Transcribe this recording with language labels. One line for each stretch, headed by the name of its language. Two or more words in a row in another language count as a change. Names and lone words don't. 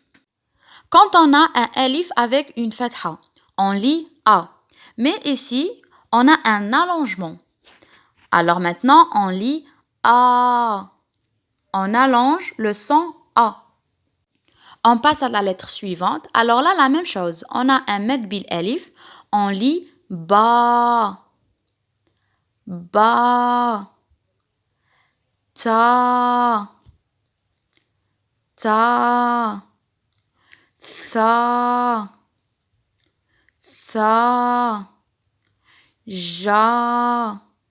French: Quand on a un elif avec une fatha, on lit A. Mais ici, on a un allongement. Alors maintenant, on lit A. On allonge le son A. On passe à la lettre suivante. Alors là, la même chose. On a un
Arabic: مد بالألف.
French: On lit Ba.
Arabic: با. تا. Ta. Tha. Tha. Ja.